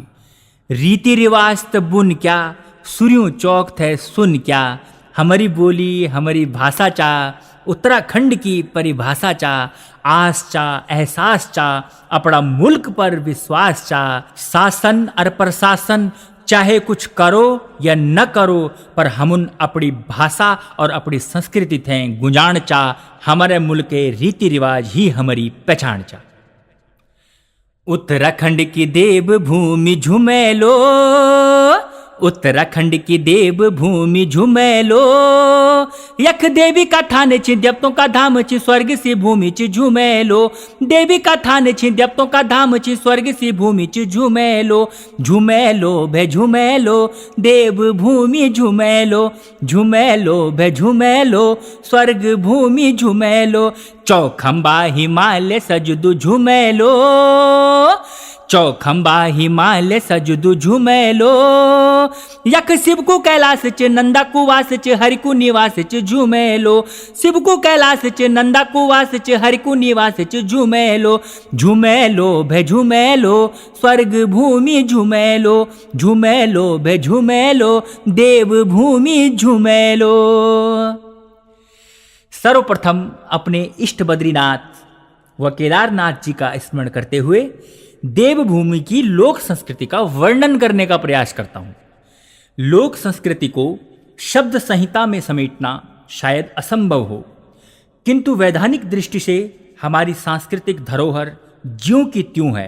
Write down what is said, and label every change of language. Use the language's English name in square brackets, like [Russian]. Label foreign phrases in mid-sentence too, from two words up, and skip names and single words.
[Garhwali] रीति रिवाज तबुन क्या, सूर्यों चौक थे सुन क्या, हमारी बोली हमारी भाषा चा, उत्तराखंड की परिभाषा चा, आस चा एहसास चा, अपना मुल्क पर विश्वास चा, शासन और प्रशासन चाहे कुछ करो या न करो पर हम अपनी भाषा और अपनी संस्कृति थे गुंजान चा, हमारे मुल्क के रीति रिवाज ही हमारी पहचान चा। उत्तराखंड की देवभूमि झुमेलो, उत्तराखंड की देवभूमि झुमेलो, यख देवी का थान छि देवतों का धाम छि स्वर्ग सी भूमि छि झुमेलो, देवी का थान छि देवतों का धाम छि स्वर्ग सी भूमि छि झुमेलो, झुमेलो भे झुमेलो देवभूमि झुमेलो, झुमेलो भे झुमेलो स्वर्ग भूमि झुमेलो, चौखंबा हिमालय सजदु झुमेलो, चौखंबा हिमालय सजदु झुमेलो, यख शिव को कैलाश च नंदा को वास च हरि को निवास च झुमेलो, शिव को कैलाश च नंदा को वास च हरि को निवास च झुमेलो, झुमेलो भे झुमेलो स्वर्ग भूमि झुमेलो, झुमेलो भे झुमेलो देव भूमि झुमेलो। [Hindi] सर्वप्रथम अपने इष्ट बद्रीनाथ व केदारनाथ जी का स्मरण करते हुए देवभूमि की लोक संस्कृति का वर्णन करने का प्रयास करता हूं। लोक संस्कृति को शब्द संहिता में समेटना शायद असंभव हो, किंतु वैधानिक दृष्टि से हमारी सांस्कृतिक धरोहर ज्यों की त्यों है।